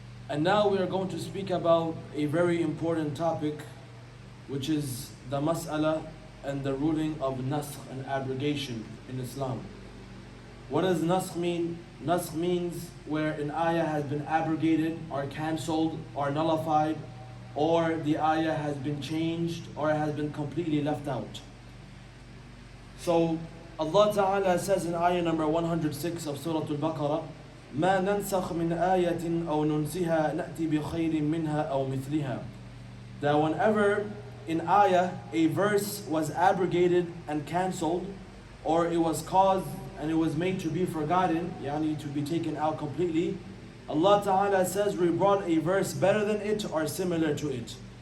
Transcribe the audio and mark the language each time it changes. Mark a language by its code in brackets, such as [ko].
[en] And now we are going to speak about a very important topic, which is the mas'ala and the ruling of nasakh and abrogation in Islam. What does nasakh mean? Nasakh means where an ayah has been abrogated or cancelled or nullified, or the ayah has been changed or has been completely left out. So Allah Ta'ala says in ayah number 106 of Surat Al-Baqra, [ar] ما ننسخ من آية أو ننسها نأتي بخير منها أو مثلها. [en] That whenever in ayah a verse was abrogated and cancelled, or it was caused and it was made to be forgotten, yani to be taken out completely, Allah Ta'ala says we brought a verse better than it or similar to it.